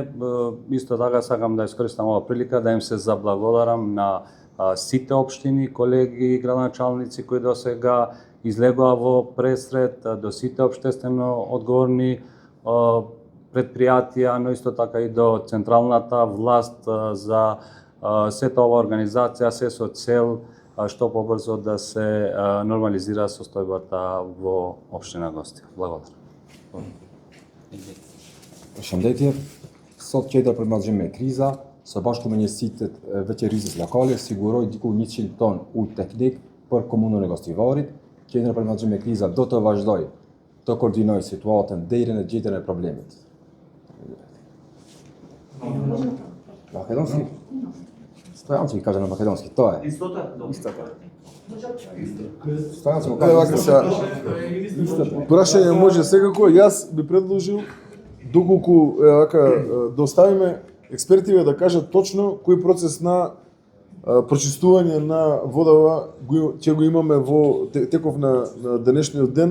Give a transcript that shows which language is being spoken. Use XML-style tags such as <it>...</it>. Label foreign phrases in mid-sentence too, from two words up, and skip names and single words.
<mk>Исто така сакам да искористам ова прилика да им се заблагодарам на сите општини, колеги и градоначалници кои до сега излегоа во пресред, до сите општествено одговорни предпријатија, но исто така и до централната власт за сета ова организација, се со цел што побрзо да се нормализира состојбата во општина Гостивар. Благодарам.</mk> <sq>Përshëndetje, sot qendra për menaxhim me kriza, së bashku me njësitë veçërisë lokale, siguroi diku 100 ton ujë teknik për komunën e Gostivarit. Qendra për menaxhim me kriza do të vazhdoj të koordinoj situatën deri në gjetjen e problemit.</sq> <mk>Македонски? Стојанци кажа на македонски, тоа е. Истото? Стојанци му Вака кажа. се прашање може секако, јас би предложил доколку да оставиме експертиве да кажат точно кој процес на прочистување на водава ќе го имаме во теков на денешниот ден.</mk>